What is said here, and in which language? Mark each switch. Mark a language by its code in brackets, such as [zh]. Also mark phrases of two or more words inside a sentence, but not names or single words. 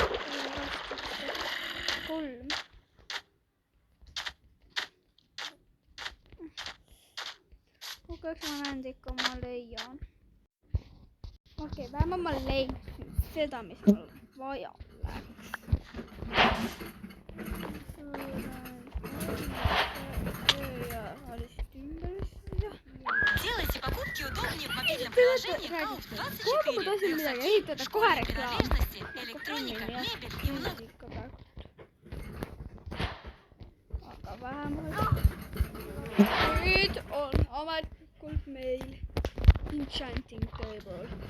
[et] 3. Kas ma näen ikka, ma leian. Okei, vähemalt ma leidsin seda, mis mul vaja läks. [ru] Делайте покупки удобнее в мобильном приложении Cloud24. Принадлежности, электроника, мебель и много. [et] Aga vähemalt nüüd on ametlikult meil [en] enchanting table.